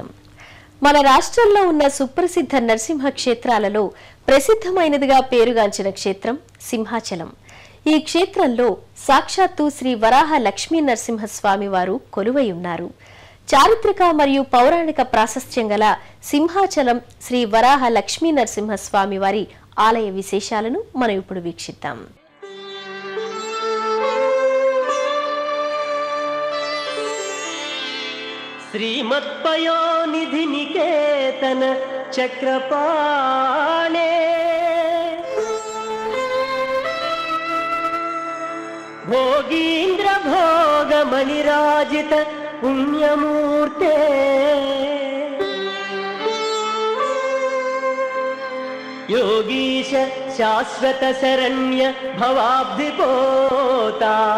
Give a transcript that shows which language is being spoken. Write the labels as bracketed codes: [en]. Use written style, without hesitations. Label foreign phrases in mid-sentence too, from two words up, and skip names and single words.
[te] మన రాష్ట్రంలో ఉన్న సుప్రసిద్ధ నరసింహ క్షేత్రాలలో ప్రసిద్ధమైనదిగా పేరుగాంచిన క్షేత్రం సింహాచలం. ఈ క్షేత్రంలో సాక్షాత్తు శ్రీ వరాహ లక్ష్మీ నరసింహస్వామి వారు కొలువై ఉన్నారు. చారిత్రక మరియు పౌరాణిక ప్రాశస్త్యం గల సింహాచలం శ్రీ వరాహ లక్ష్మీ నరసింహస్వామి వారి ఆలయ విశేషాలను మనం ఇప్పుడు వీక్షిద్దాం. [sa] श्रीमत्पयोनिधि निकेतन चक्रपाणे भोगीन्द्र भोग मणिराजित पुण्यमूर्ते योगीश शाश्वत शरण्य भवाब्धिपोता